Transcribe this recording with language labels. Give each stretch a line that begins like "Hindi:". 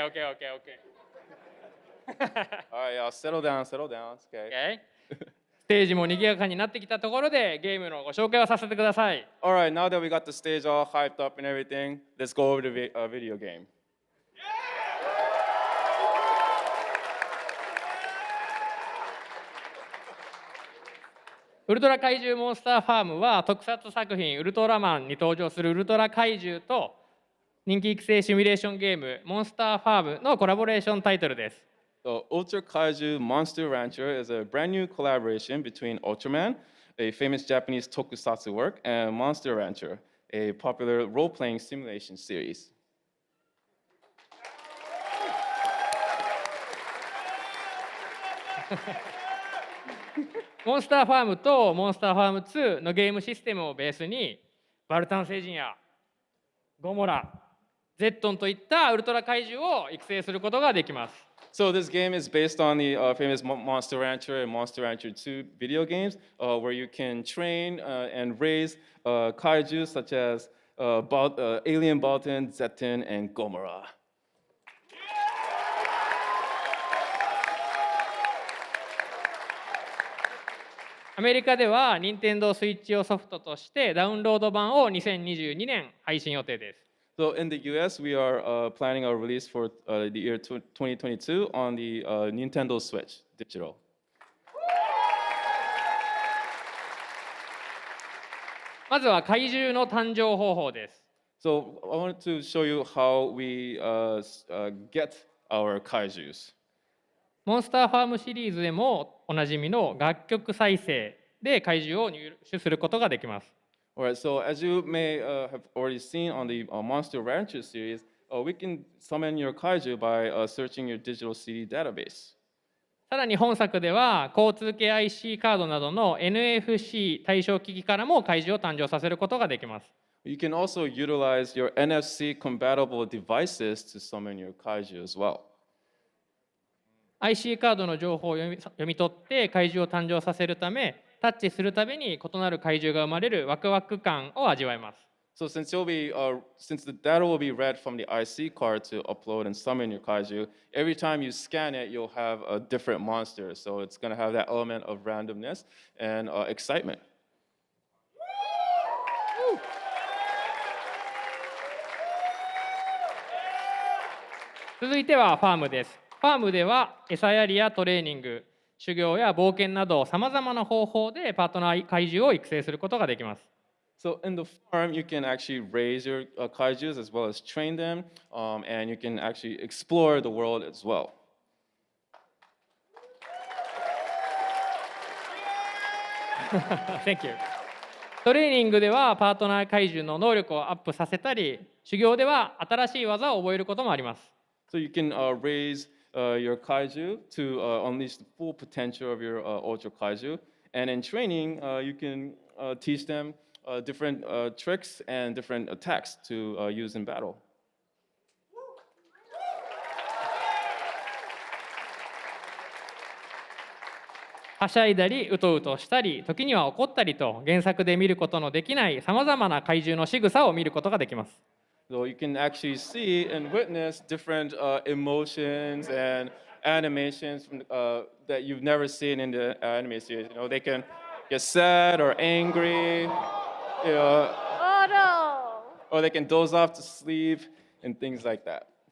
English: All right, y'all, settle down. It's okay. Okay.
Japanese: ステージも賑やかになってきたところでゲームのご紹介をさせてください。
English: All right, now that we got the stage all hyped up and everything, let's go over the video game.
Japanese: ウルトラ怪獣モンスターファームは特撮作品ウルトラマンに登場するウルトラ怪獣と人気育成シミュレーションゲームモンスターファームのコラボレーションタイトルです。
English: So Ultra Kaiju Monster Rancher is a brand new collaboration between Ultraman, a famous Japanese tokusatsu work, and Monster Rancher, a popular role-playing simulation series.
Japanese: モンスターファームとモンスターファーム2のゲームシステムをベースにバルタン星人やゴモラ、ゼットンといったウルトラ怪獣を育成することができます。
English: So this game is based on the famous Monster Rancher and Monster Rancher 2 video games, where you can train and raise kaiju such as Alien Baltan, Zetin, and Gomora.
Japanese: アメリカでは任天堂スイッチ用ソフトとしてダウンロード版を2022年配信予定です。
English: So in the US, we are planning our release for the year 2022 on the Nintendo Switch digital.
Japanese: まずは怪獣の誕生方法です。
English: So I wanted to show you how we get our kaijus.
Japanese: モンスターファームシリーズでもおなじみの楽曲再生で怪獣を入手することができます。
English: Alright, so as you may have already seen on the Monster Rancher series, we can summon your kaiju by searching your digital CD database.
Japanese: さらに本作では交通系 IC カードなどの NFC 対象機器からも怪獣を誕生させることができます。
English: You can also utilize your NFC compatible devices to summon your kaiju as well.
Japanese: IC カードの情報を読み取って怪獣を誕生させるため、タッチするたびに異なる怪獣が生まれるワクワク感を味わえます。
English: So since the data will be read from the IC card to upload and summon your kaiju, every time you scan it, you'll have a different monster. So it's going to have that element of randomness and excitement.
Japanese: 続いてはファームです。ファームでは餌やりやトレーニング、修行や冒険などさまざまな方法でパートナー怪獣を育成することができます。
English: So in the farm, you can actually raise your kaijus as well as train them, and you can actually explore the world as well. Thank you.
Japanese: トレーニングではパートナー怪獣の能力をアップさせたり、修行では新しい技を覚えることもあります。
English: So you can raise your kaiju to unleash the full potential of your ultra kaiju, and in training, you can teach them different tricks and different attacks to use in battle.
Japanese: はしゃいだり、うとうとしたり、時には怒ったりと、原作で見ることのできないさまざまな怪獣の仕草を見ることができます。
English: So you can actually see and witness different emotions and animations from, that you've never seen in the anime series. You know, they can get sad or angry, you know, Oh no! or they can doze off to sleep and things like that.